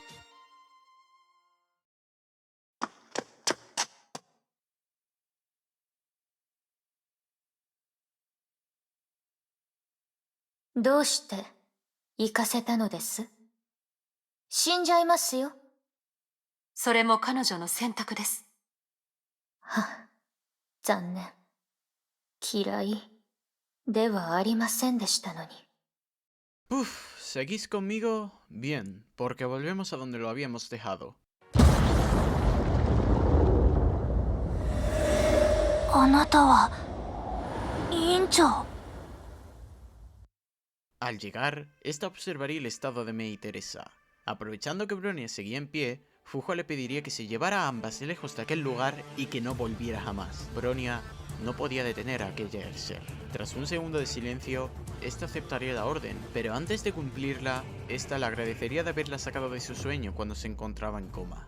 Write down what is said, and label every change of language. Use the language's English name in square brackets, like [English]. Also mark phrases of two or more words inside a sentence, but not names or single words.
[Japanese] ¿ どうして行かせたのです？死んじゃいますよ。それも彼女の選択です。は、残念。嫌いではありませんでしたのに。 [Spanish] Uf, ¿seguís conmigo? Bien, porque volvemos a donde lo habíamos dejado. [Japanese] あなたは委員長。 [Spanish] Al llegar, esta observaría el estado de Mei y Teresa. Aprovechando que Bronia seguía en pie, Fuhua le pediría que se llevara a ambas lejos de aquel lugar y que no volviera jamás. Bronia no podía detener a aquella Ayrshire. Tras un segundo de silencio, esta aceptaría la orden, pero antes de cumplirla, esta le agradecería de haberla sacado de su sueño cuando se encontraba en coma.